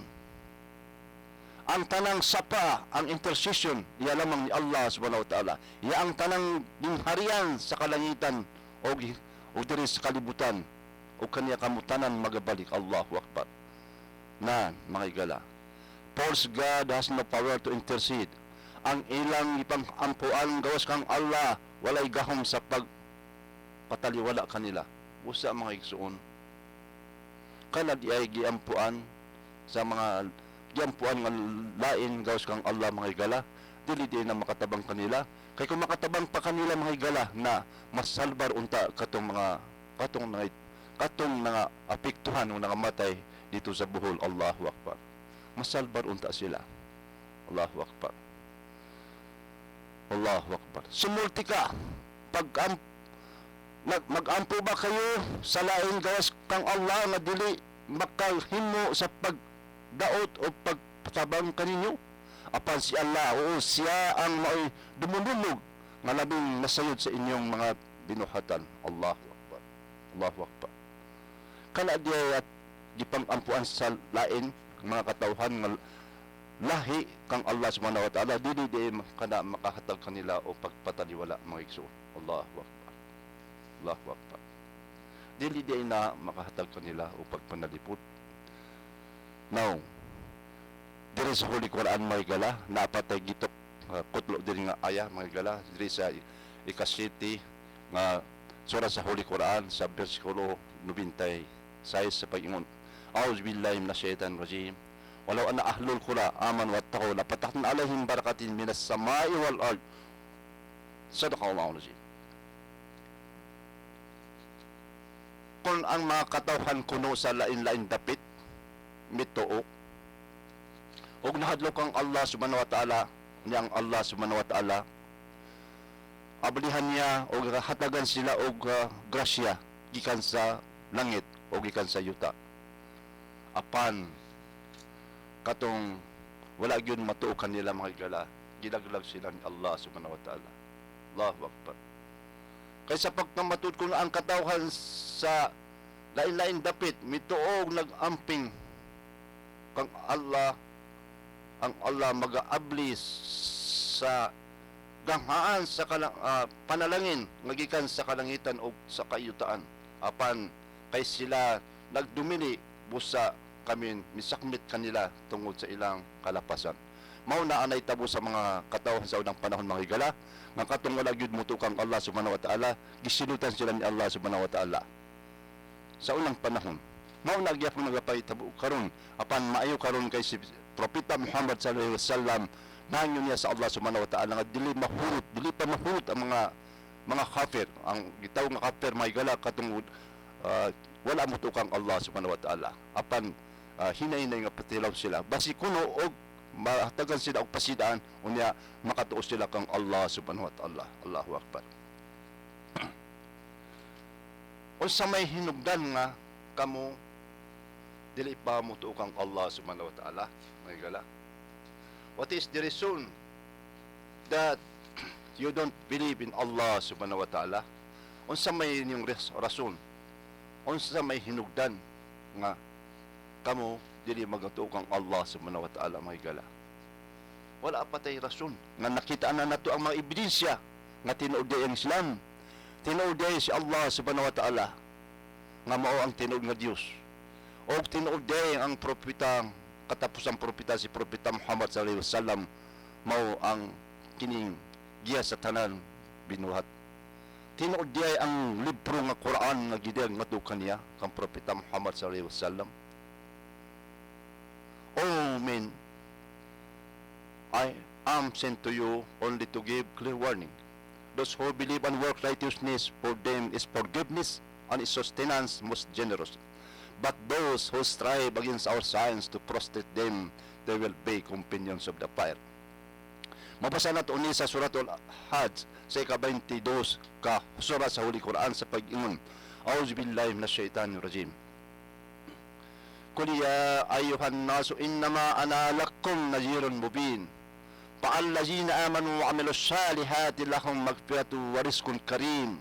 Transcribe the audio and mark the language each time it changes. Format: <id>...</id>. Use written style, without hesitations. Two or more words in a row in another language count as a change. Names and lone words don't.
<ceb>Ang tanang sapa, ang intercession, iya lamang ni</ceb> <ar>الله سبحانه وتعالى.</ar> <ceb>Iya ang tanang gingharian sa kalangitan o diri sa kalibutan o kaniya kamutanan magabalik.</ceb> <ar>الله أكبر.</ar> <ceb>Na, mga higala.</ceb> <en>False God has no power to intercede.</en> <ceb>Ang ilang ipang-ampuan gawas kang Allah, walay gahom sa pagpataliwala kanila. Usa mga igsuon. Kana di ay giampuan sa mga giampuan nga lain gawas kang Allah mga higala dili na makatabang kanila kay kung makatabang pa kanila mga higala na masalbar unta katong nga apektuhan ng nangamatay dito sa buhol.</ceb> <ar>الله أكبر.</ar> <ceb>Masalbar unta sila.</ceb> <ar>الله أكبر. الله أكبر.</ar> <ceb>Sumulti ka mag-ampo ba kayo sa lain gawas kang Allah nga dili makahimo sa daot o pagpatabang kaninyo apan si Allah o siya ang mao'y dumululog nga labing nasayod sa inyong mga binuhatan.</ceb> <ar>الله أكبر الله أكبر.</ar> <ceb>Kana diay at gipang-ampuan sa lain mga katawhan nga lahi kang</ceb> <ar>الله سبحانه وتعالى</ar> <ceb>dili kana makahatag kanila o pagpataliwala mga igsoon.</ceb> <ar>الله أكبر الله أكبر.</ar> <ceb>Dili na makahatag kanila o pagpanalipod. Now, diri sa</ceb> <en>Holy Quran</en> <ceb>mga higala, napatay gitok kutlo diri nga aya mga higala, diri sa ika-7 nga sura sa</ceb> <en>Holy Quran</en> <ceb>sa bersikulo 96 sa pag-ingon.</ceb> <ar>أعوذ بالله من الشيطان الرجيم. ولو أن أهل القرى آمنوا واتقوا لفتحنا عليهم بركات من السماء والأرض. صدق الله العظيم.</ar> <ceb>kon ang mga katawhan kuno sa lain-lain dapit mituo og nahadlok ang</ceb> <ar>الله سبحانه وتعالى</ar> <ceb>niyang</ceb> <ar>الله سبحانه وتعالى</ar> <ceb>ablihan niya o hatagan sila og grasya gikan sa langit o gikan sa yuta apan katong wala gyud matuo kanila mga higala gilaglag sila ni</ceb> <ar>الله سبحانه وتعالى. الله أكبر.</ar> <ceb>Kaysa pagkamatud kung ang katawhan sa lain-lain dapit mituog nagamping kang Allah ang Allah mag-aabli sa ganghaan sa panalangin ngagikan sa kalangitan o sa kayutaan apan kay sila nagdumili busa kami misakmit kanila tungod sa ilang kalapasan. Mao na anay tabo sa mga katawhan sa unang panahon mga higala nga katong wala gyud mutukang</ceb> <ar>الله سبحانه وتعالى</ar> <ceb>gisilutan sila ni</ceb> <ar>الله سبحانه وتعالى</ar> <ceb>sa unang panahon. Mao na gyapon nagapahitabo karon apan maayo karon kay si Propeta Muhammad</ceb> <ar>صلى الله عليه وسلم</ar> <ceb>nanyo niya sa</ceb> <ar>الله سبحانه وتعالى</ar> <ceb>nga dili pa mahurot ang mga kafir ang gitawag nga kafir mga higala katong wala mutukang</ceb> <ar>الله سبحانه وتعالى</ar> <ceb>apan hinay-hinay nga patilaw sila basi kuno og mahatagan sila og pasidaan unya makatuo sila kang</ceb> <ar>الله سبحانه وتعالى. الله أكبر.</ar> <ceb>Unsa may hinugdan nga kamo dili pa mutuo kang</ceb> <ar>الله سبحانه وتعالى</ar> <ceb>mga higala?</ceb> <en>What is the reason that you don't believe in</en> <ar>الله سبحانه وتعالى?</ar> <ceb>Unsa may inyong rason? Unsa may hinugdan nga kamo dili magatuo kang</ceb> <ar>الله سبحانه وتعالى</ar> <ceb>mga higala? Wala pa tay rason nga nakita na nato ang mga ebidensya nga tinuod ang Islam, tinuod si</ceb> <ar>الله سبحانه وتعالى</ar> <ceb>nga mao ang tinuod nga Dios o tinuod ang propeta katapusang propeta si Propeta Muhammad</ceb> <ar>صلى الله عليه وسلم</ar> <ceb>mao ang kining giya sa tanan binuhat. Tinuod ang libro nga Quran nga gidang ngatukan niya kang Propeta Muhammad</ceb> <ar>صلى الله عليه وسلم.</ar> <en>Oh men, I am sent to you only to give clear warning. Those who believe and work righteousness, for them is forgiveness and is sustenance most generous. But those who strive against our signs to prostrate them, they will be companions of the fire.</en> <ceb>Mabasa nato ni sa Suratul Hajj sa ika-22 ka sura sa</ceb> <en>Holy Quran</en> <ceb>sa pag-ingon.</ceb> <ar>أعوذ بالله من الشيطان الرجيم. قل يا أيها الناس إنما أنا لكم نذير مبين. فالذين آمنوا وعملوا الصالحات لهم مغفرة ورزق كريم.</ar>